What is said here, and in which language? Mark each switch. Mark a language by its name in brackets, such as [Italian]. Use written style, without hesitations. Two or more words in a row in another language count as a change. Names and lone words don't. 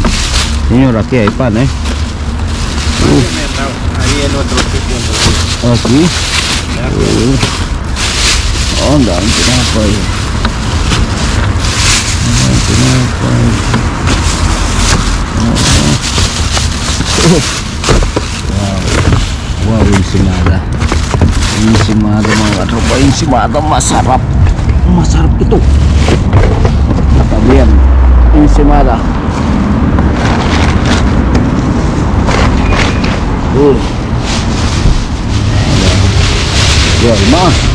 [Spanish] Señor, aquí hay pan, ¿eh? Ahí en otro sitio. Aquí. Onda, un pedazo ahí. [Filipino] Wow. Wow, ensimada. Ensimada mga katropa. Ensimada masarap. Masarap ito. Tabi yan. Ensimada. Wow, mas.